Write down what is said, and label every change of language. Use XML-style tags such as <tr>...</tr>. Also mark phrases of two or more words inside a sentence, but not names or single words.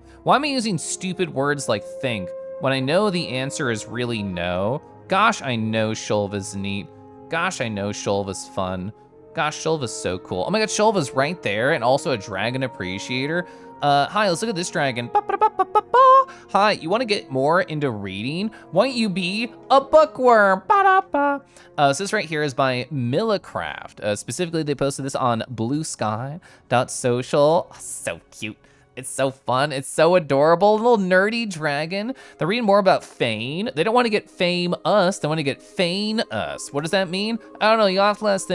<en>Why am I using stupid words like think when I know the answer is really no? Gosh, I know Shulva's neat. Gosh, I know Shulva's fun. Gosh, Shulva's so cool. Oh my god, Shulva's right there and also a dragon appreciator. Hi, let's look at this dragon. Ba-ba-da-ba-ba-ba-ba. Hi, you want to get more into reading? Why don't you be a bookworm? Ba-da-ba. So this right here is by Millicraft. Specifically, they posted this on bluesky.social. Oh, so cute. It's so fun. It's so adorable. Little nerdy dragon. They're reading more about Fane. They don't want to get fame us. They want to get Fane us. What does that mean? I don't know. You have to ask them.</en>